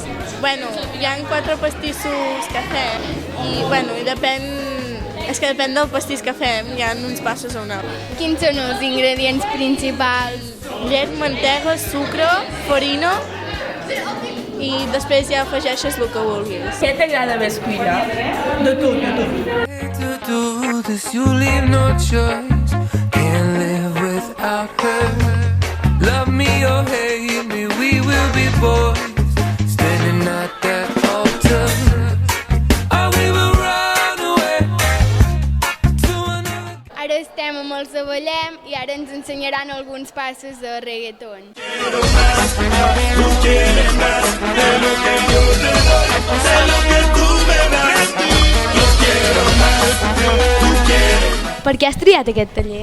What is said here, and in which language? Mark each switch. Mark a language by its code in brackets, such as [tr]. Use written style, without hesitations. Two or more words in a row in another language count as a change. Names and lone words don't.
[ca] Bueno, hi ha 4 pastissos que fem i bueno, és que depèn del pastís que fem, hi ha uns passos o no. Quins són els ingredients principals? Llet, mantega, sucre, farina i després ja afegeixes el que vulguis. Què t'agrada més cuinar? De tot. [en] To do this, you leave no choice. Can't live without her. Love me or hate me, we will be boys. Standing at that altar. Oh, we will run away to another. [ca] Ara estem amb el Saballem i ara ens ensenyaran alguns passos de reggaeton. Per què has triat aquest taller?